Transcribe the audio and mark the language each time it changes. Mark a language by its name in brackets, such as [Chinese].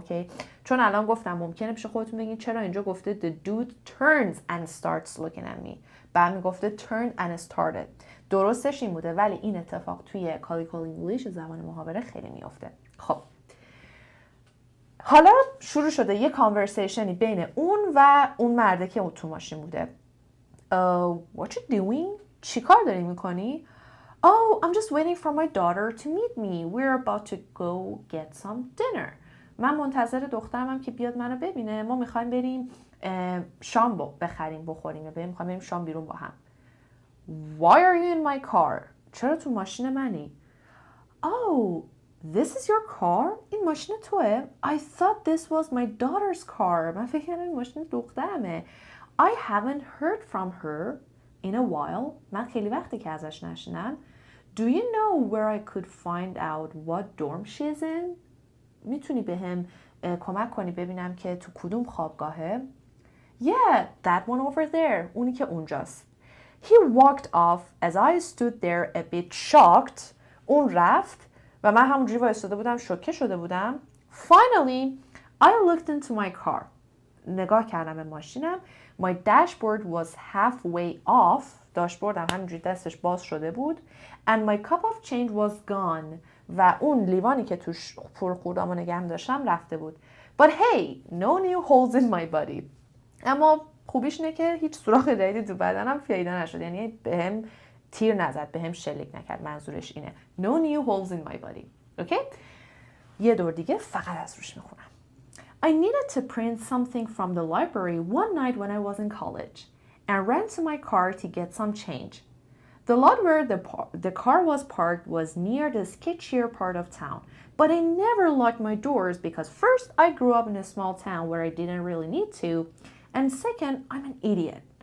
[Persian] اوکی؟ چون الان گفتم ممکنه پیش خودتون بگین چرا اینجا گفته [English] the dude turns and starts looking at me، [Persian] بعد میگفته [English] turned and started. [Persian] درستش این بوده ولی این اتفاق توی کالیکال انگلیش زبان محاوره خیلی میفته. خب حالا شروع شده یه کانورسیشنی بین اون مرده که تو ماشین بوده. [English] What you doing? [Persian] چی کار داری میکنی؟ [English] Oh, I'm just waiting for my daughter to meet me. We're about to go get some dinner. [Persian] من منتظر دخترمم که بیاد منو ببینه. ما میخوایم بریم شام بخریم بخوریم. میخوایم بریم شام بیرون با هم. [English] Why are you in my car? [Persian] چرا تو ماشین منی؟ [English] Oh, this is your car? [Persian] این ماشین توه؟ [English] I thought this was my daughter's car. [Persian] من فکر کردم این ماشین دخترمه. [English] I haven't heard from her in a while. [Persian] من خیلی وقتی که ازش نشنیدم. [English] Do you know where I could find out what dorm she's in? [Persian] میتونی بهم کمک کنی ببینم که تو کدوم خوابگاهه؟ [English] Yeah, that one over there. [Persian] اونی که اونجاست. [English] He walked off as I stood there a bit shocked. [Persian] اون رفت و من همونجوری وایساده بودم شوکه شده بودم. [English] Finally, I looked into my car. [Persian] نگاه کردم به ماشینم. [English] My dashboard was halfway off. [Persian] داشبوردم همینجوری دستش باز شده بود. [English] And my cup of change was gone. [Persian] و اون لیوانی که توش پولخوردامو نگهم داشتم رفته بود. [English] But hey, no new holes in my body. [Persian] اما خوبیش اینه که هیچ سوراخ جدیدی تو بدنم پیدا نشد. یعنی بهم تیر نزد، بهم شلیک نکرد. منظورش اینه. [English] No new holes in my body. [Persian] اوکی؟ یه دور دیگه فقط از روش میخونم. [English] I needed to print something from the library one night when I was in college and ran to my car to get some change. The lot where the car was parked was near the sketchier part of town, but I never locked my doors because first, I grew up in a small town where I didn't really need to, and second, I'm an idiot.